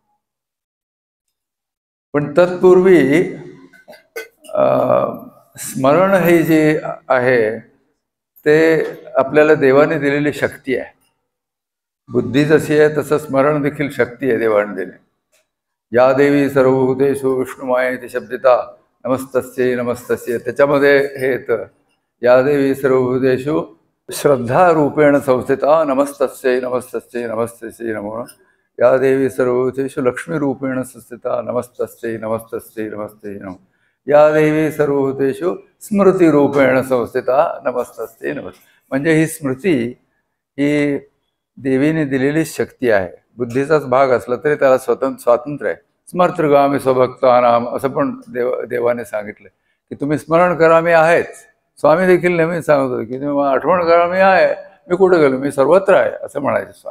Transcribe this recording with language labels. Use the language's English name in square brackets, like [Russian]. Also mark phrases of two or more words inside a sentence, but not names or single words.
[Marathi] पण तत्पूर्वी स्मरण हे जे आहे ते आपल्याला देवाने दिलेली शक्ती आहे. बुद्धी जशी आहे तसं स्मरण देखील शक्ती आहे देवाने दिली. [Sanskrit] या देवी सर्वभूतेषु विष्णुमायेति शब्दिता नमस्तस्यै नमस्तस्यै, [Marathi] त्याच्यामध्ये हे येतं [Sanskrit] या देवी सर्वभूतेषु श्रद्धारूपेण संस्थिता नमस्तस्यै नमस्तस्यै नमस्तस्यै नमो. या देवी सर्वभूतेषु लक्ष्मीरूपेण संस्थिता नमस्तस्यै नमस्तस्यै नमस्ते नमो. या देवी सर्वभूतेषु स्मृतिरूपेण संस्थिता नमस्तस्यै नमस्ते. [Marathi] म्हणजे ही स्मृती ही देवीने दिलेली शक्ती आहे. बुद्धीचाच भाग असला तरी त्याला स्वातंत्र्य आहे. [Sanskrit] स्मर्तृगामी स्वभक्तानाम [Marathi] असं पण देवाने सांगितलं की तुम्ही स्मरण करा मी आहेच. स्वामी देखील नेहमी सांगत होते की तुम्ही आठवण करा मी आहे, मी कुठे गेलो, मी सर्वत्र आहे असं म्हणायचे स्वामी.